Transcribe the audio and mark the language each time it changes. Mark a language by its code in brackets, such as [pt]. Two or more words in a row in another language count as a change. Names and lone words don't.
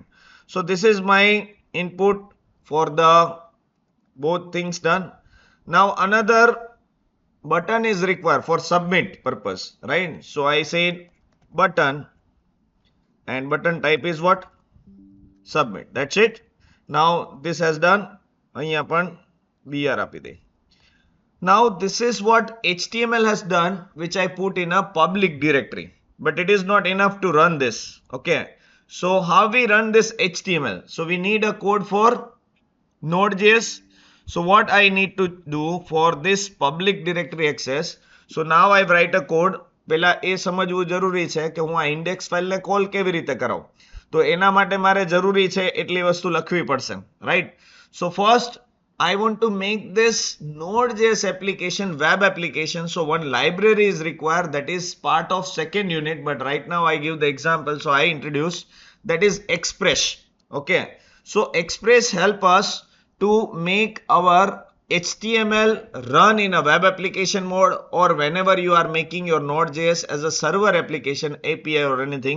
[en] So this is my input for the both things done. Now another button is required for submit purpose, right? So I said button, and button type is what? Submit. That's it. Now this has done. [gu] અહીંયા પણ BR આપી દે. [en] Now this is what HTML has done, which I put in a public directory, but it is not enough to run this. Okay, so how we run this HTML? So we need a code for Node.js. So what I need to do for this public directory access? So now I write a code. [gu] પેલા એ સમજવું જરૂરી છે કે હું આ [en] index fileને call [gu] કેવી રીતે કરાવું. તો એના માટે મારે જરૂરી છે એટલી વસ્તુ લખવી પડશે, right? [en] So first I want to make this Node.js application web application. So one library is required, that is part of second unit, but right now I give the example. So I introduce, that is Express. Okay, so Express help us to make our HTML run in a web application mode, or whenever you are making your Node.js as a server application, API or anything.